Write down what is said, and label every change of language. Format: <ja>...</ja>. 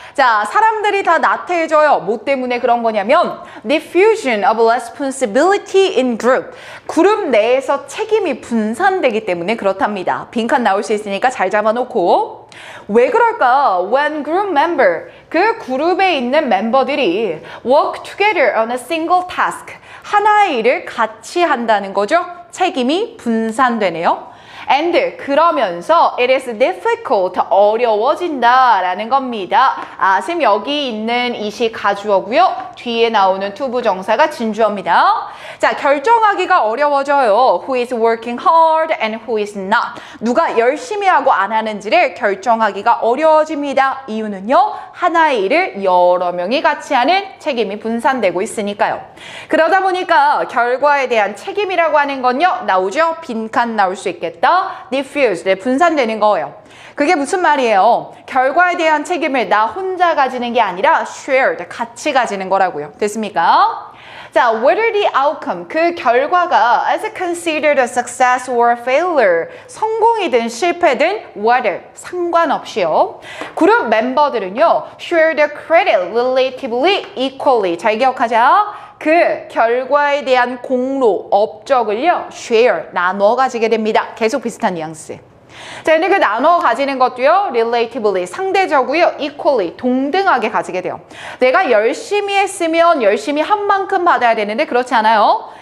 <ko>자, 사람들이 다 나태해져요. 뭐 때문에 그런 거냐면</ko> <en>diffusion of responsibility in group,</en> <ko>그룹 내에서 책임이 분산되기 때문에 그렇답니다. 빈칸 나올 수 있으니까 잘 잡아놓고, 왜 그럴까?</ko> <en>When group member,</en> <ko>그 그룹에 있는 멤버들이</ko> <en>work together on a single task,</en> <ko>하나의 일을 같이 한다는 거죠. 책임이 분산되네요.</ko> <en>And,</en> <ko>그러면서</ko> <en>it is difficult,</en> <ko>어려워진다라는 겁니다. 쌤, 여기 있는 이시 가주어고요. 뒤에 나오는 투부정사가 진주어입니다. 자, 결정하기가 어려워져요.</ko> <en>Who is working hard and who is not.</en> <ko>누가 열심히 하고 안 하는지를 결정하기가 어려워집니다. 이유는요, 하나의 일을 여러 명이 같이 하는 책임이 분산되고 있으니까요. 그러다 보니까 결과에 대한 책임이라고 하는 건요, 나오죠? 빈칸 나올 수 있겠다. diffuse, 분산되는 거예요. 그게 무슨 말이에요? 결과에 대한 책임을 나 혼자 가지는 게 아니라 shared, 같이 가지는 거라고요. 됐습니까?</ko> <en>자, whether the outcome,</en> <ko>그 결과가</ko> <en>as considered a success or a failure,</en> <ko>성공이든 실패든</ko> <en>whether,</en> <ko>상관없이요. 그룹 멤버들은요,</ko> <en>share the credit relatively equally.</en> <ko>잘 기억하자. 그 결과에 대한 공로, 업적을요, share, 나눠 가지게 됩니다. 계속 비슷한 뉘앙스. 자, 근데 그 나눠 가지는 것도요, relatively, 상대적으로요, equally, 동등하게 가지게 돼요. 내가 열심히 했으면 열심히 한 만큼 받아야 되는데 그렇지 않아요.</ko>